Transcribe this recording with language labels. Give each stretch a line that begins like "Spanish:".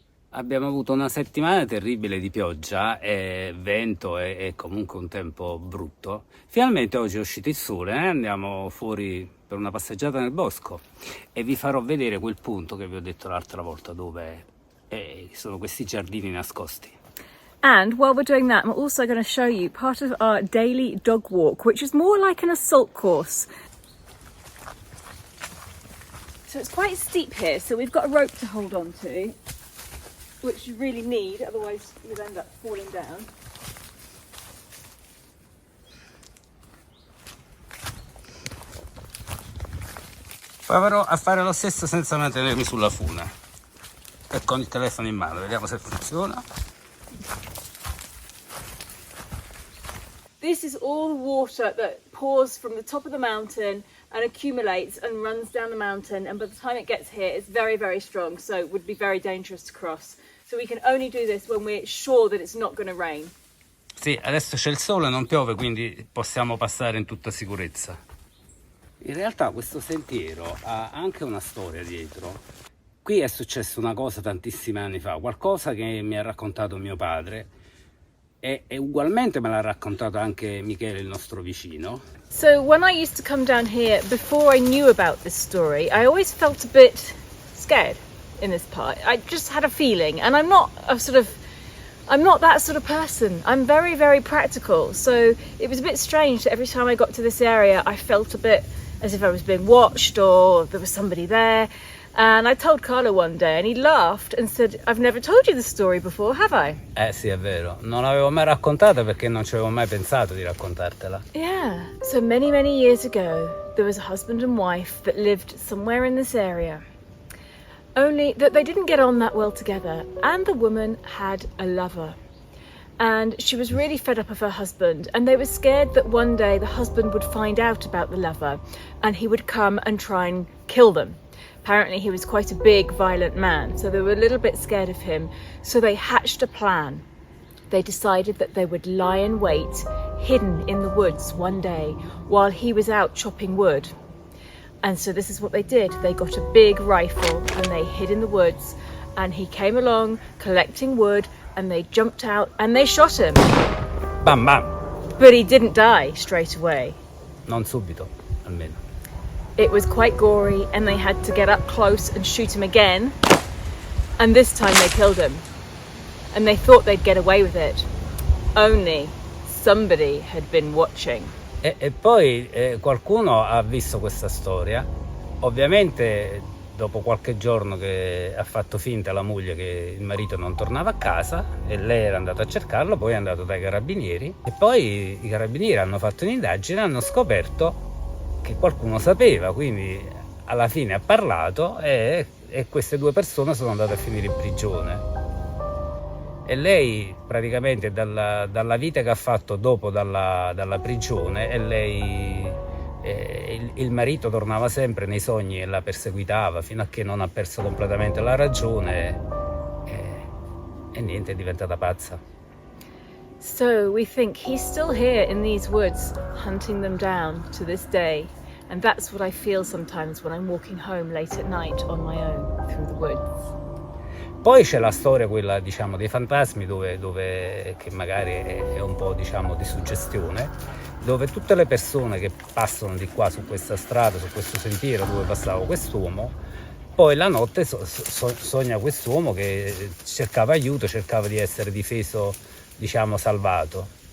Italian: Abbiamo avuto una settimana terribile di pioggia e vento e comunque un tempo brutto. Finalmente oggi è uscito il sole e andiamo fuori per una passeggiata nel bosco e vi farò vedere quel punto che vi ho detto l'altra volta dove sono questi giardini nascosti.
English: And while we're doing that, I'm also going to show you part of our daily dog walk, which is more like an assault course. So it's quite steep here, so we've got a rope to hold on to, which you really need, otherwise you'll end up falling down.
Italian: Proverò a fare lo stesso senza mantenermi sulla funa e con il telefono in mano, vediamo se funziona.
English: This is all the water that pours from the top of the mountain and accumulates and runs down the mountain, and by the time it gets here it's very, very strong, so it would be very dangerous to cross. So we can only do this when we're sure that it's not going to rain.
Italian: Sì, adesso c'è il sole, non piove, quindi possiamo passare in tutta sicurezza. In realtà questo sentiero ha anche una storia dietro. Qui è successa una cosa tantissimi anni fa, qualcosa che mi ha raccontato mio padre e ugualmente me l'ha raccontato anche Michele, il nostro vicino.
English: So when I used to come down here, before I knew about this story, I always felt a bit scared in this part. I just had a feeling, and I'm not that sort of person. I'm very, very practical. So it was a bit strange that every time I got to this area, I felt a bit as if I was being watched or there was somebody there. And I told Carlo one day and he laughed and said, "I've never told you this story before, have I?"
Italian: Sì, è vero. Non l'avevo mai raccontata perché non ci avevo mai pensato di raccontartela.
English: Yeah. So many, many years ago, there was a husband and wife that lived somewhere in this area. Only that they didn't get on that well together, and the woman had a lover. And she was really fed up of her husband, and they were scared that one day the husband would find out about the lover and he would come and try and kill them. Apparently he was quite a big, violent man, so they were a little bit scared of him. So they hatched a plan. They decided that they would lie in wait, hidden in the woods one day while he was out chopping wood. And so this is what they did. They got a big rifle and they hid in the woods, and he came along collecting wood, and they jumped out and they shot him. Bam bam! But he didn't die straight away.
Italian: Non subito, almeno.
English: It was quite gory and they had to get up close and shoot him again. And this time they killed him. And they thought they'd get away with it. Only somebody had been watching.
Italian: E poi qualcuno ha visto questa storia. Ovviamente dopo qualche giorno che ha fatto finta la moglie che il marito non tornava a casa e lei era andata a cercarlo, poi è andato dai carabinieri e poi i carabinieri hanno fatto un'indagine e hanno scoperto che qualcuno sapeva, quindi alla fine ha parlato e queste due persone sono andate a finire in prigione. E lei praticamente dalla vita che ha fatto dopo dalla prigione, e lei il marito tornava sempre nei sogni e la perseguitava fino a che non ha perso completamente la ragione e niente, è diventata pazza.
English: So we think he's still here in these woods, hunting them down to this day. And that's what I feel sometimes when I'm walking home late at night on my own through the woods.
Italian: Poi c'è la storia, quella diciamo dei fantasmi, dove che magari è un po' diciamo di suggestione, dove tutte le persone che passano di qua su questa strada, su questo sentiero dove passava quest'uomo, poi la notte sogna quest'uomo che cercava aiuto, cercava di essere difeso, diciamo salvato.